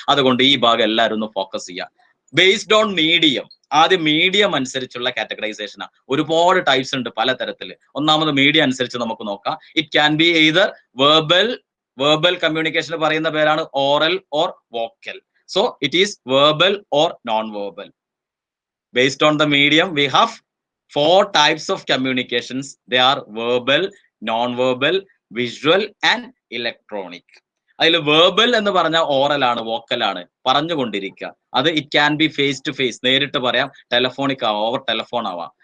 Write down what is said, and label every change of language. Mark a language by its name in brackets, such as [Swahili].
[Malayalam] അതുകൊണ്ട് ഈ ഭാഗം എല്ലാവരും ഒന്ന് ഫോക്കസ് ചെയ്യുക. ബേസ്ഡ് ഓൺ മീഡിയം, ആദ്യം മീഡിയം അനുസരിച്ചുള്ള കാറ്റഗറൈസേഷനാണ്. ഒരുപാട് ടൈപ്സ് ഉണ്ട് പലതരത്തില്. ഒന്നാമത് മീഡിയം അനുസരിച്ച് നമുക്ക് നോക്കാം. [English] it can be either verbal communication [Malayalam] പറയുന്ന പേരാണ് [English] Oral or vocal. So it is verbal or non verbal. Based on the medium, we have 4 types of communications. They are verbal, non-verbal, visual and electronic. [Malayalam] അതിൽ verbal എന്ന് പറഞ്ഞാൽ oral ആണ്, vocal ആണ്, പറഞ്ഞുകൊണ്ടിരിക്കുക. അത് [English] it can be face to face, [Malayalam] നേരിട്ട് പറയാം, telephonic ആവാം, ഓവർ ടെലഫോൺ ആവാം.